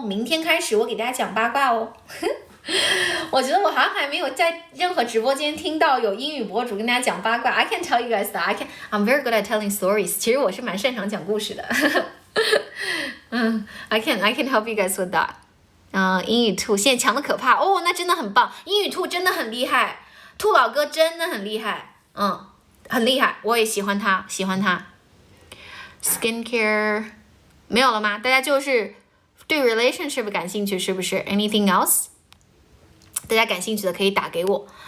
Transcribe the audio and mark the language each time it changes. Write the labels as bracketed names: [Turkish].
[Chinese] 明天开始我给大家讲八卦哦。我觉得我好像还没有在任何直播間聽到有英語博主跟大家講八卦。 [English] I can tell you guys that I'm very good at telling stories。 [Chinese] 其實我是蠻擅長講故事的。 [English] I can help you guys with that。 [Chinese] 英語兔現在強得可怕哦，那真的很棒，英語兔真的很厲害，兔老哥真的很厲害，很厲害，我也喜歡他。 Skincare 沒有了嗎？大家就是對 relationship 感興趣是不是 ？ [English] Anything else？ [Chinese] 大家感興趣的可以打給我。